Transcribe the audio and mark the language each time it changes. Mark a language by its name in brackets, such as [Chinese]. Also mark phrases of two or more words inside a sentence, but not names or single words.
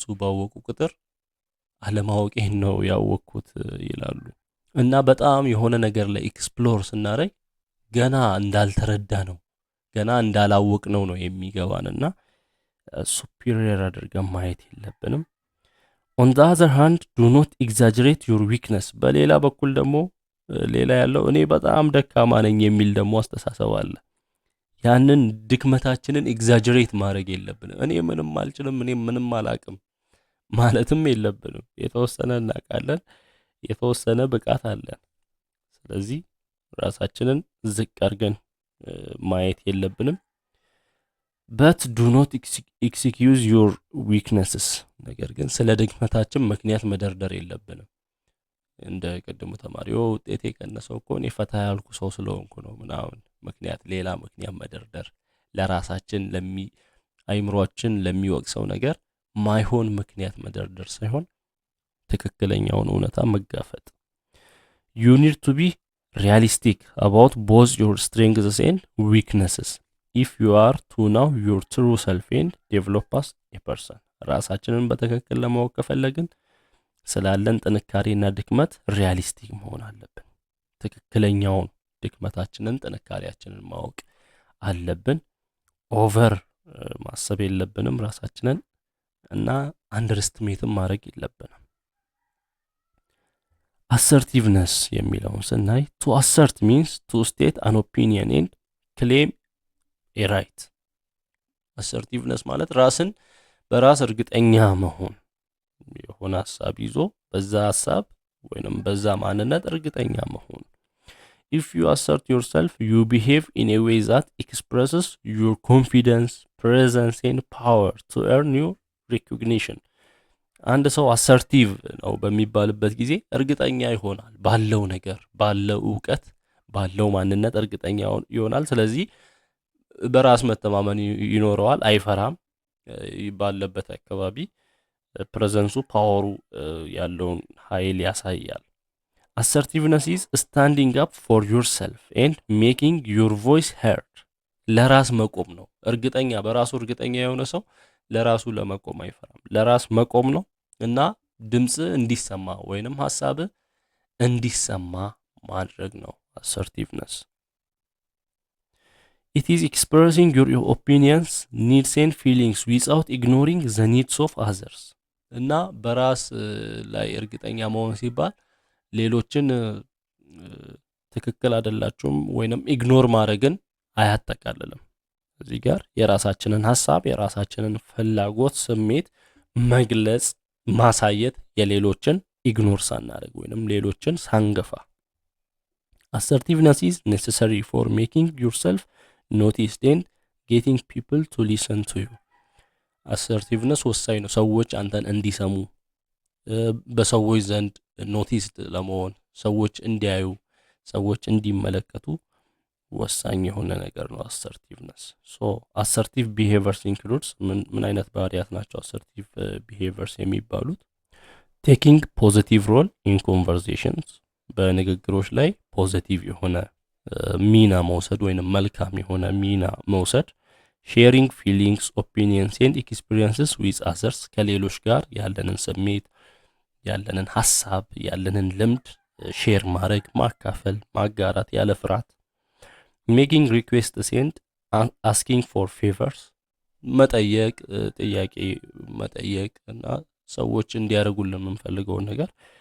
[Amharic] ባወቁ ቁጥር አለማወቄን ነው ያወቅኩት ይላሉ። እና በጣም የሆነ ነገር ላይ ኤክስፕሎር ስናረግ ገና እንዳልተረዳ ነው ገና እንዳላወቅ ነው የሚገባንና ሱፒሪየር አድርገን ማየት የለብንም። [English] on the other hand, do not exaggerate your weakness። [Amharic] በሌላ በኩል ደግሞ ሌላ ያለው እኔ በጣም ደካማ ነኝ የሚል ደግሞ አስተሳሰብ አለ። ያንን ድክመታችንን ኤግዛጀሬት ማድረግ የለብንም። እኔ ምንም አልችልም፣ እኔ ምንም አላቅም ማለትም የለብንም። የተወሰነ እናቃለን፣ የተወሰነ ብቃት አለን። ስለዚህ ራሳችንን ዝቅ አድርገን ማየት የለብንም። [English] but do not excuse your weaknesses [Amharic] ነገር ግን ስለ ድክመታችን ምክንያት መደርደር የለብንም። እንደ ቀደሙ ተማሪው ውጤቴ ቀነሰው እኮ እኔ ፈታ ያልኩ ሰው ስለሆንኩ ነው ምናምን ምክንያት ሌላ ምክንያት መደርደር ለራሳችን አይምሮአችን ለሚወቅሰው ነገር ማይሆን ምክንያት መደርደር ሳይሆን ትክክለኛውን እውነታ መጋፈጥ። [English] you need to be realistic about both your strengths and weaknesses if you are to know your true self and develop as a person [Amharic] ራሳችንን በትክክል ለማወቅ ከፈለግን ስላለን ጥንካሬና ድክመት ሪያሊስቲክ መሆን አለብን። ትክክለኛውን ድክመታችንን ጥንካሬያችንን ማወቅ አለብን። ኦቨር ማሰብ የለብንም ራሳችንን እና አንደርስቲሜትም ማድረግ የለብንም። assertiveness የሚለውን ስናይ [English] to assert means to state an opinion and claim a right [Amharic] assertiveness ማለት ራስን በራስ እርግጠኛ መሆን የሆነ ሐሳብ ይዞ በዛ ሐሳብ ወይንም በዛ ማንነት እርግጠኛ መሆን [English] if you assert yourself you behave in a way that expresses your confidence presence and power to earn your recognition [Amharic] አንድ ሰው አሰርቲቭ ነው በሚባልበት ጊዜ እርግጠኛ ይሆናል ባለው ነገር ባለው ዕውቀት ባለው ማንነት እርግጠኛ ይሆናል ስለዚህ በራስ መተማመን ይኖረዋል አይፈራም ባለበት አካባቢ ፕሬዘንሱ ፓወሩ ያለውን ኃይል ያሳያል [English] assertiveness is standing up for yourself and making your voice heard [Amharic] ለራስ መቆም ነው እርግጠኛ በራሱ እርግጠኛ የሆነ ሰው ለራሱ ለመቆም አይፈራም ለራስ መቆም ነው እና ድምጽ እንዲሰማ ወይንም ሐሳብ እንዲሰማ ማድረግ ነው assertiveness [English] it is expressing your opinions needs and feelings without ignoring the needs of others [Amharic] እና በራስ ላይ እርግጠኛ መሆን ሲባል ሌሎችን ትክክል አይደላችሁም ወይንም ኢግኖር ማድረግን አያጠቃልልም እዚህ ጋር የራሳችንን ሐሳብ የራሳችንን ፍላጎት ስሜት መግለጽ ማሳየት የሌሎችን ኢግኖር ሳናደርግ ወይንም ሌሎችን ሳንገፋ [English] assertiveness is necessary for making yourself noticed and getting people to listen to you [Amharic] assertiveness ወሳኝ ነው ሰዎች አንተን እንዲሰሙ በሰዎች ዘንድ ኖቲስድ ለመሆን ሰዎች እንዲያዩ ሰዎች እንዲመለከቱ ወሳኝ የሆነ ነገር ነው [English] assertiveness so assertive behaviors includes [Amharic] ምን አይነት ባህሪያት ናቸው [English] assertive behaviors [Amharic] የሚባሉት [English] taking positive role in conversations [Amharic] በንግግሮች ላይ ፖዚቲቭ የሆነ ሚና መውሰድ ወይንም መልካም የሆነ ሚና መውሰድ [English] sharing feelings opinions and experiences with others [Amharic] ከሌሎች ጋር ያለንን ስሜት ያለንን ሐሳብ ያለንን ልምድ ሼር ማድረግ ማካፈል ማጋራት ያለ ፍርሃት [English] making requests and asking for favors [Amharic] መጠየቅ ጥያቄ መጠየቅ እና ሰዎች እንዲያደርጉልን የምንፈልገውን ነገር